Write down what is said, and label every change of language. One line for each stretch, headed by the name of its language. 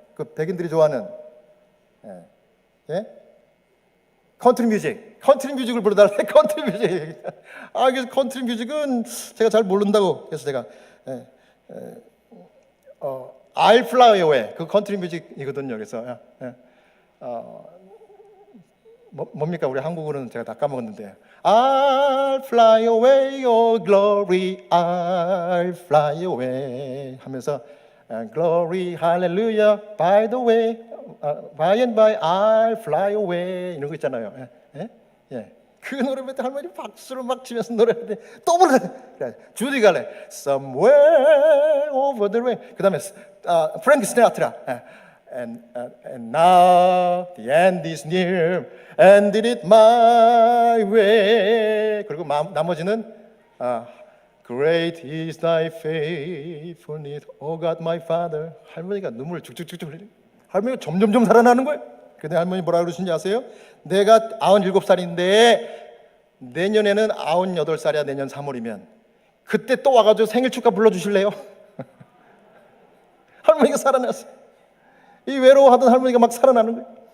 Korean: 그 백인들이 좋아하는 컨트리 뮤직을 부르달래. 컨트리 뮤직. 그래서 컨트리 뮤직은 제가 잘 모른다고. 그래서 제가 I'll Fly Away 그 컨트리 뮤직이거든요. 그래서 뭡니까? 우리 한국어는 제가 다 까먹었는데
English: I'll fly away, oh glory, I'll fly away
Korean: 하면서
English: glory, hallelujah, by the way, by and by, I'll fly away
Korean: 이런 거 있잖아요. 그 노래 때 할머니 박수를 막 치면서 노래하는데 또 부르네.
English: 주디 갈래, somewhere over the rain.
Korean: 그 다음에 프랭크 시나트라.
English: And now the end is near, and did it my way.
Korean: 그리고 나머지는
English: Great is thy faithfulness, O God my Father.
Korean: 할머니가 눈물을 쭉쭉쭉쭉 흘리고 할머니가 점점점 살아나는 거예요. 근데 할머니 뭐라 그러시는지 아세요? 내가 97살인데 내년에는 98살이야. 내년 3월이면 그때 또 와가지고 생일 축하 불러주실래요? 할머니가 살아났어요. 이 외로워하던 할머니가 막 살아나는 거예요.